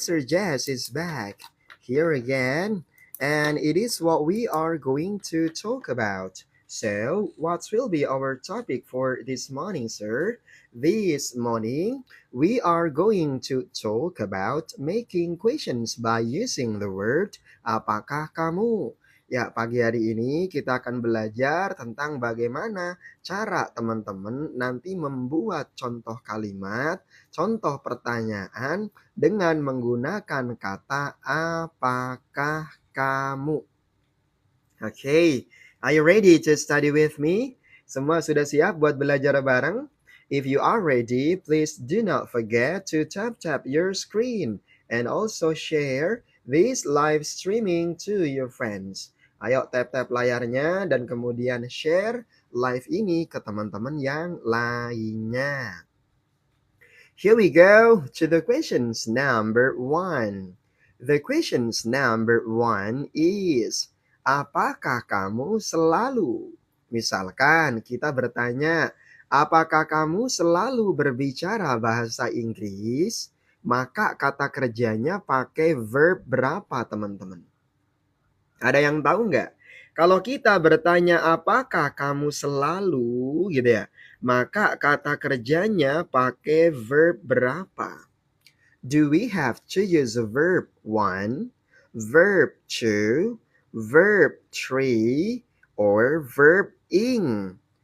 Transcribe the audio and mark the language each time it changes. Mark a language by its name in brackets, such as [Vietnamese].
[English] Sir Jazz is back here again, and it is what we are going to talk about. So, what will be our topic for this morning, sir? This morning, we are going to talk about making questions by using the word [Indonesian] apakah kamu. Ya, pagi hari ini kita akan belajar tentang bagaimana cara teman-teman nanti membuat contoh kalimat, contoh pertanyaan dengan menggunakan kata apakah kamu. [English] Okay, are you ready to study with me? [Indonesian] Semua sudah siap buat belajar bareng? [English] If you are ready, please do not forget to tap your screen and also share this live streaming to your friends. [Indonesian] Ayo tap layarnya dan kemudian share live ini ke teman-teman yang lainnya. [English] Here we go to the questions number 1. The questions number 1 is, [Indonesian] apakah kamu selalu? Misalkan kita bertanya, apakah kamu selalu berbicara bahasa Inggris? Maka kata kerjanya pakai verb berapa, teman-teman? Ada yang tahu nggak? Kalau kita bertanya apakah kamu selalu gitu ya, maka kata kerjanya pakai verb berapa? [English] Do we have to use a verb 1, verb 2, verb 3, or verb ing?